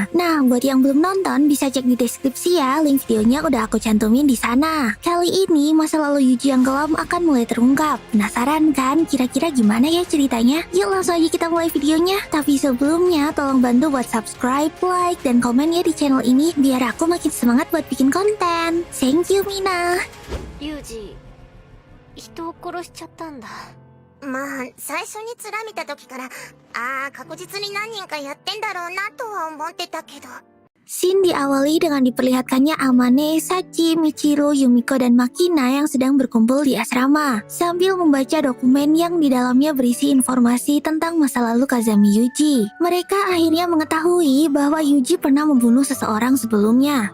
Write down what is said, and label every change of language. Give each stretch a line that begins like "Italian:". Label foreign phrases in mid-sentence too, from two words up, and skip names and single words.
Indonesian: Nah, buat yang belum nonton bisa cek di deskripsi ya, link videonya udah aku cantumin di sana. Kali ini masa lalu Yuji yang kelam akan mulai terungkap. Penasaran kan kira-kira gimana ya ceritanya? Yuk langsung aja kita mulai videonya. Tapi sebelumnya tolong bantu buat subscribe, like, dan komen ya di channel ini biar aku makin semangat buat bikin konten.
English: Thank you, Mina.
Japanese: ユージ、人を殺しちゃったんだ。まあ、最初に面見た時から、確実に何人かやってんだろうなとは思ってたけど。
Indonesian: Scene diawali dengan diperlihatkannya Amane, Sachi, Michiru, Yumiko, dan Makina yang sedang berkumpul di asrama sambil membaca dokumen yang di dalamnya berisi informasi tentang masa lalu Kazami Yuji. Mereka akhirnya mengetahui bahwa Yuji pernah membunuh seseorang sebelumnya.